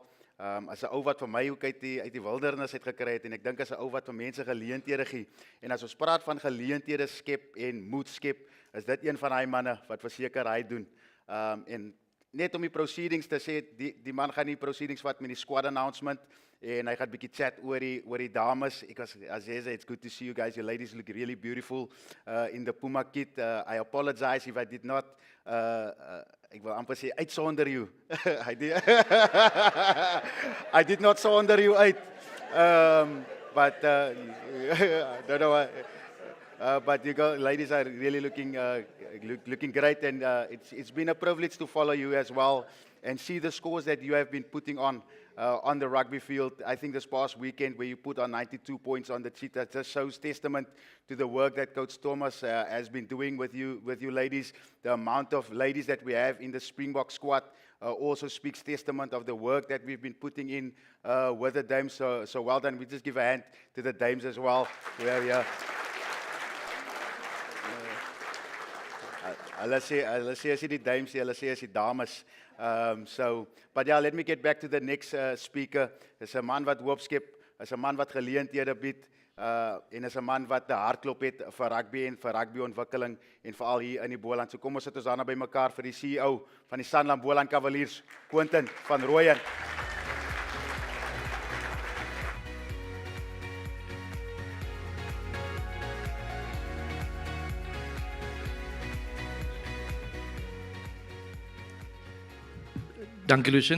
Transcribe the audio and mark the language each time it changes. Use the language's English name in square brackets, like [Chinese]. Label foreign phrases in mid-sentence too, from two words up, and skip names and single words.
[Afrikaans] As 'n ou wat vir my ook uit die wildernis het gekry het en ek dink as 'n ou wat vir mense geleenthede gee. En as ons praat van geleenthede skep en moed skep, is dit een van daai manne wat verseker hy doen. En net om die proceedings te sê, die man gaan die proceedings vat met die [English] squad announcement [Afrikaans] en hy gaan 'n bietjie chat oor die dames. [English] It's good to see you guys. Your ladies look really beautiful in the Puma kit. I apologize if I did not [Afrikaans] ek wil amper sê uitsonder [English] you. I did not sonder you uit. But don't know why. But you ladies are really looking great, and it's been a privilege to follow you as well and see the scores that you have been putting on the rugby field. I think this past weekend where you put on 92 points on the sheet, that just shows testament to the work that Coach Thomas has been doing with you ladies. The amount of ladies that we have in the Springbok squad also speaks testament of the work that we've been putting in with the dames. So well done. We just give a hand to the dames as well. We are here. [Afrikaans] Hulle sê as die dames, hulle sê as die dames. [English] But yeah, let me get back to the next speaker. [Afrikaans] Is 'n man wat hoop skep, is 'n man wat geleenthede bied, en is 'n man wat 'n hartklop het vir rugby en vir rugbyontwikkeling en veral hier in die Boland. So kom ons sit ons daarna bymekaar vir die CEO van die Sanlam Boland Cavaliers, Quentin van Rooyen. Dankie Lucien.